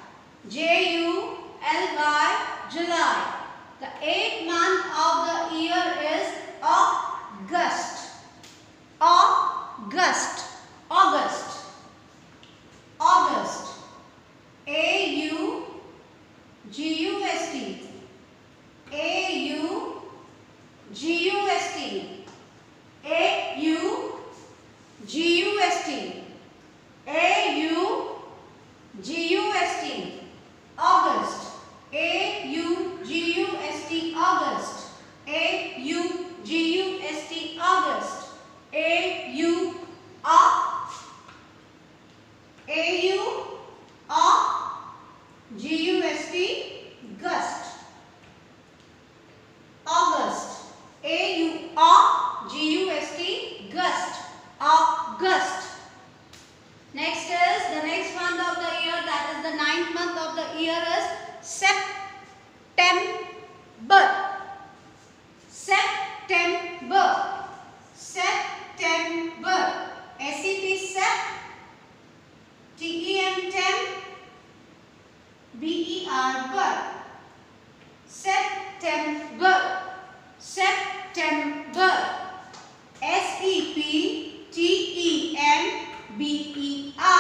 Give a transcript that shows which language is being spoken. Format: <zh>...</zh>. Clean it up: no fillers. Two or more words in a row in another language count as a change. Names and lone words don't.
<en>J-U-L-Y, July. The 8th month of the year is August. August. August. August. A-U-G-U-S-T. A-U-G-U-S-T. A-U-G-U-S-T. A-U-G-U-S-T. August. A-U-G-U-S-T. August. A-U-G-U-S-T. August. A-U-G-U-S-T. Gust. August. A-U-G-U-S-T. Gust. August. Next is the next month of the year, that is the 9th month of the year, is September. September. September. S-E-P, Sep. T-E-M, Tem. B-E-R, Ber. September. September. S-E-P-T-E-M-B-E-R.</en>